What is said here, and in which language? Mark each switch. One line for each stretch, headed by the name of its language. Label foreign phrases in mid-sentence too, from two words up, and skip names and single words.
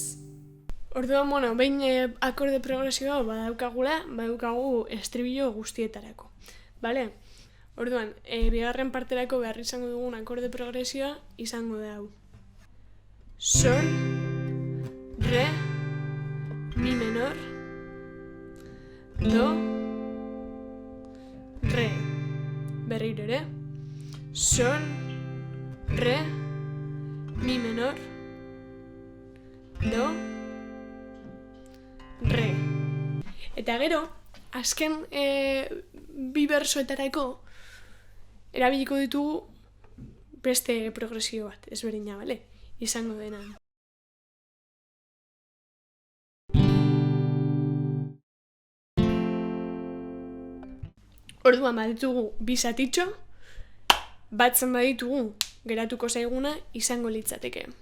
Basque: Orduan, behin akorde progresioa badaukagula, badaukagu estribillo guztietarako. Orduan, bigarren parterako behar izango dugun akorde progresioa izango da hau. Sol, re, mi menor, do, re. Berriro ere. Sol, re, mi menor, do, re. Eta gero, azken bi bersoetarako erabiliko ditugu beste progresio bat, ezberdina, bale? Izango dena. Orduan baditugu bi zatitxo, batzen baditugu geratuko zaiguna izango litzateke.